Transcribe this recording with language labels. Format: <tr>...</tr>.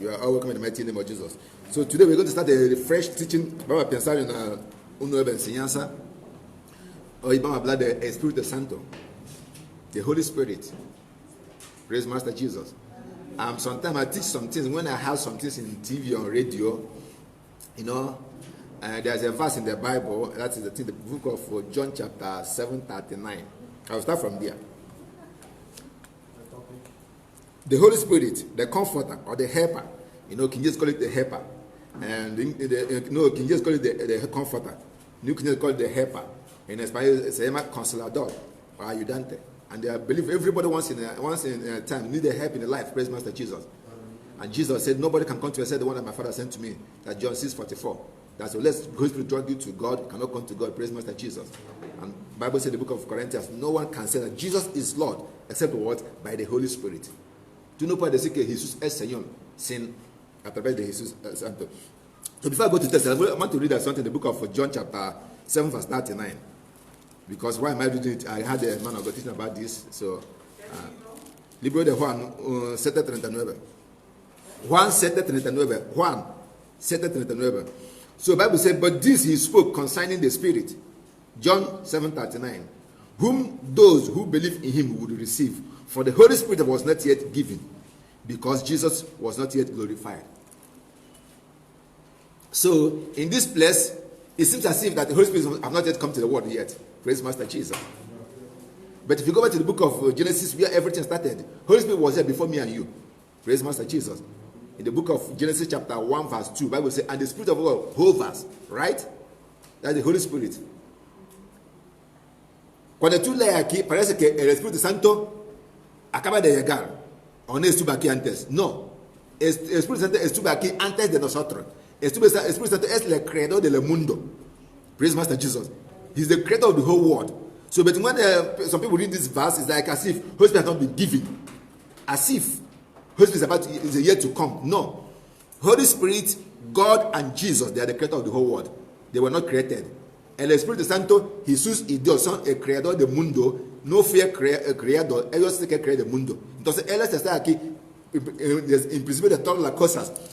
<en>You are all welcome in the mighty name of Jesus. So today we're going to start a fresh teaching.</en> <es>Vamos a pensar en una nueva enseñanza. Hoy vamos a hablar del Espíritu Santo,</es> <en>the Holy Spirit. Praise Master Jesus. Sometimes I teach some things when I have some things in TV or radio. You know, there's a verse in the Bible that is the book of John chapter 7:39. I'll start from there. The Holy Spirit, the Comforter or the Helper, you know, can just call it the Helper, and can just call it the Comforter. You can just call it the Helper. In Spanish,</en> <es>se llama Consolador or Ayudante.</es> <en>And I believe everybody once in a time need a help in the life. Praise Master Jesus. And Jesus said, nobody can come to me except the one that my Father sent to me. That's John 6:44. That's so let's Holy Spirit draw you to God. You cannot come to God. Praise Master Jesus. And Bible said in the book of Corinthians, no one can say that Jesus is Lord except what? By the Holy Spirit.</en> <es>Tu no puedes decir que Jesús es Señor sin a través de Jesús Santo.</es> <en>So before I go to text, I want to read something in the book of John chapter 7 verse 39. Because why am I reading it?</en> <es>I had a man of God teaching about this. So, libro de Juan 7:39. Juan 7:39. Juan 7:39.</es> <en>So the Bible said, but this he spoke concerning the Spirit. John 7:39. Whom those who believe in him would receive. For the Holy Spirit was not yet given, because Jesus was not yet glorified. So in this place, it seems as if that the Holy Spirit have not yet come to the world yet. Praise Master Jesus. But if you go back to the book of Genesis, where everything started, Holy Spirit was there before me and you. Praise Master Jesus. In the book of Genesis chapter 1 verse 2, Bible says, and the Spirit of God hovers, right? That's the Holy Spirit.</en> <es>Cuando tú lees aquí, parece que el Espíritu Santo acaba de llegar, o no estuvo aquí antes. No, el Espíritu Santo estuvo aquí antes de nosotros. El Espíritu Santo es el creador del mundo.</es> <en>Praise Master Jesus. He's the creator of the whole world. So, but when some people read this verse, it's like as if Holy Spirit has not been given. As if Holy Spirit is a year to come. No. Holy Spirit, God and Jesus, they are the creator of the whole world. They were not created.</en> <es>El Espíritu Santo, Jesús y Dios son el creador del mundo. No fue el creador, ellos sí que crean el mundo. Entonces, Él está aquí en principio de todas las cosas.</es>